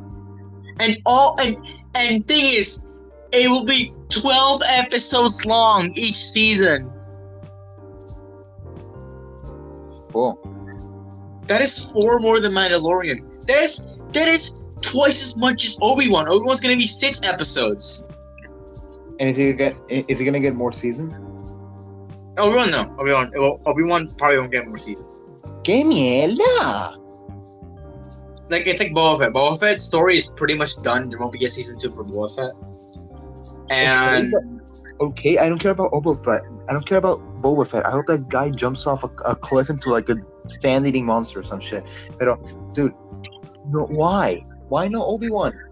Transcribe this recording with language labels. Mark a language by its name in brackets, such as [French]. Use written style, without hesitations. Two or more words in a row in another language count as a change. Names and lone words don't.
[English] And thing is, it will be 12 episodes long each season. Cool. That is 4 more than Mandalorian. That is twice as much as Obi-Wan. Obi-Wan's gonna be 6 episodes. And is he gonna get more seasons? Obi-Wan, no. Obi-Wan probably won't get more seasons. [Spanish] ¡Qué mierda! [English] Like, it's like Boba Fett. Boba Fett's story is pretty much done. There won't be a season 2 for Boba Fett. And Okay, I don't care about Boba Fett. I don't care about Boba Fett. I hope that guy jumps off a cliff into like a sand-eating monster or some shit. But, dude, no, why? Why no Obi-Wan?